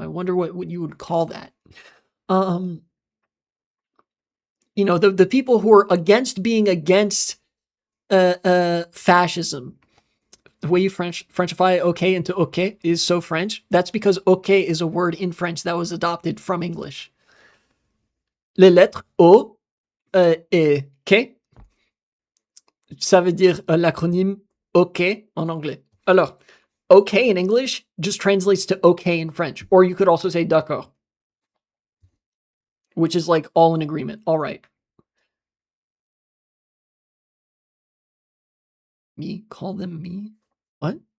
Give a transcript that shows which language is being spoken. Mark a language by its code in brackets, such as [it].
[en] I wonder what you would call that. The people who are against being against fascism. The way you Frenchify okay into okay is so French. That's because okay is a word in French that was adopted from English. [fr] Les lettres O et K, ça veut dire l'acronyme OK en anglais. [en] Alors, OK in English just translates to okay in French. Or you could also say d'accord, which is like all in agreement. All right. Me? Call them me? What?